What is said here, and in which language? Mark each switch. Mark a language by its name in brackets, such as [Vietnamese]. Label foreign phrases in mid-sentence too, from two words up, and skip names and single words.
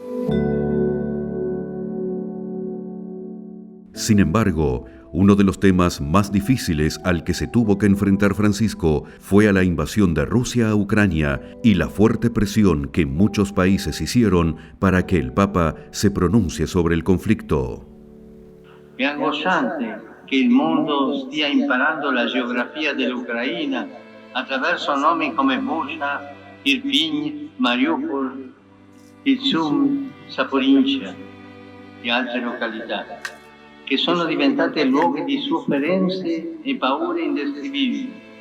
[Spanish] Sin embargo, uno de los temas más difíciles al que se tuvo que enfrentar Francisco fue a la invasión de Rusia a Ucrania y la fuerte presión que muchos países hicieron para que el Papa se pronuncie sobre el conflicto. [Italian] È angosciante che il mondo stia imparando la geografia dell'Ucraina attraverso nomi come Bucha, Irpin, Mariupol, Izum, Zaporizhzhia e altre località, che sono diventate luoghi di sofferenze e paure indescrivibili.